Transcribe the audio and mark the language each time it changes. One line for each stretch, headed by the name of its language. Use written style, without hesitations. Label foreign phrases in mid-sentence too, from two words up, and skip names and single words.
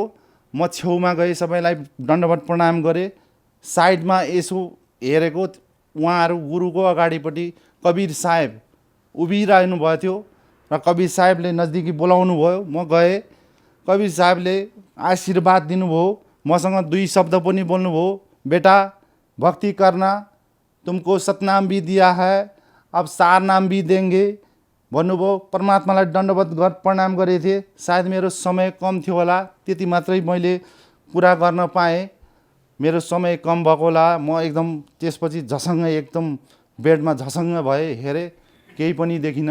Nepali: म छेउमा गएँ, सबैलाई दण्डवत प्रणाम गरेँ, साइडमा यसो हेरेको, उहाँहरू गुरुको अगाडिपट्टि कबीर साहेब उभिरहनु भएको थियो र कबीर साहेबले नजदिकी बोलाउनु भयो। म गएँ, कबीर साहेबले आशीर्वाद दिनुभयो, मसँग 2 शब्द पनि बोल्नुभयो,
Hindi: बेटा भक्ति करना, तुमको सतनाम भी दिया है, अब सार नाम भी देंगे भन्नुभयो।
Nepali: परमात्मालाई दण्डवत प्रणाम गरेको थिएँ। सायद मेरो समय कम थियो होला, त्यति मात्रै मैले पुरा गर्न पाएँ, मेरो समय कम भएको होला। म एकदम त्यसपछि झसङ्ग, एकदम बेडमा झसङ्ग भएँ, हेरेँ, केही पनि देखिनँ।